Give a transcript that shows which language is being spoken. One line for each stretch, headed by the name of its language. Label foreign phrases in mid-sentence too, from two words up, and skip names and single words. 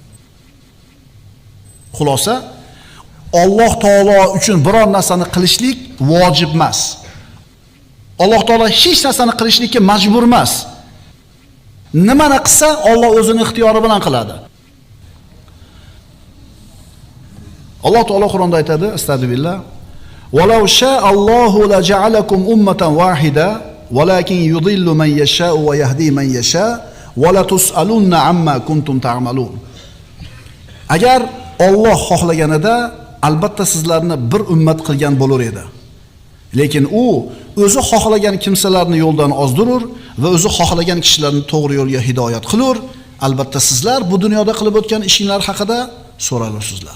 Uzbek: Xulosa, Alloh taolo uchun biror narsani qilishlik vojib emas. Alloh taolo hech narsani qilishlikka majbur emas. Nimani qilsa Alloh o'zining ixtiyori bilan qiladi. Alloh taolo Qur'onda aytadi,
Arabic: أستغفر الله ولو شاء الله لجعلكم أمة واحدة ولكن يضل من يشاء ويهدي من يشاء ولتسألن عما كنتم تعملون."
Uzbek: Agar Alloh xohlaganida albatta sizlarni bir ummat qilgan bo'lar edi. Lekin u o'zi xohlagan kimsalarni yo'ldan ozdirur va o'zi xohlagan kishilarni to'g'ri yo'lga hidoyat qilur. Albatta sizlar bu dunyoda qilib o'tgan ishinglar haqida so'ralarsizlar.